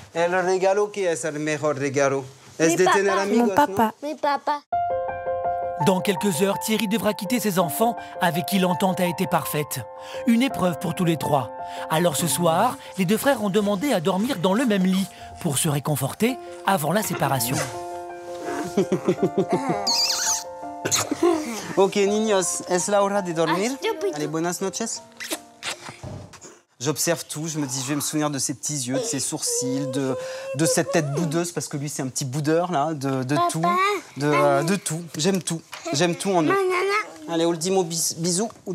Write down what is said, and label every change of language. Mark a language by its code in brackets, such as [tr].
[es] El regalo, ¿qué es el mejor regalo? Es de tener amigos, [fr] Mon papa. [es] Mi papa. [fr] Dans quelques heures, Thierry devra quitter ses enfants avec qui l'entente a été parfaite. Une épreuve pour tous les trois. Alors ce soir, les deux frères ont demandé à dormir dans le même lit pour se réconforter avant la séparation. [es] Ok, niños, es la hora de dormir. Allez, buenas noches. [fr] J'observe tout, je me dis, je vais me souvenir de ses petits yeux, de ses sourcils, de cette tête boudeuse, parce que lui, c'est un petit boudeur, là, de tout, de tout. J'aime tout en eux. Allez, ultimo bisou.